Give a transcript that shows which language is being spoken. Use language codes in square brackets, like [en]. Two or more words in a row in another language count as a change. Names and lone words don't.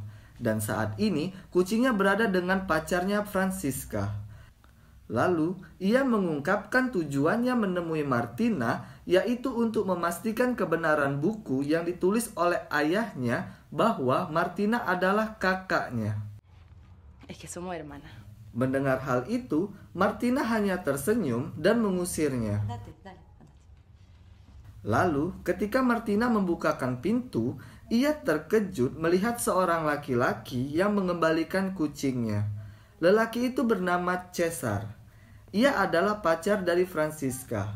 [id] Dan saat ini, kucingnya berada dengan pacarnya Francisca. Lalu, ia mengungkapkan tujuannya menemui Martina, yaitu untuk memastikan kebenaran buku yang ditulis oleh ayahnya bahwa Martina adalah kakaknya. [es] Es que somos hermanas. [id] Mendengar hal itu, Martina hanya tersenyum dan mengusirnya. Lalu, ketika Martina membukakan pintu, ia terkejut melihat seorang laki-laki yang mengembalikan kucingnya. Lelaki itu bernama Cesar. Ia adalah pacar dari Francisca.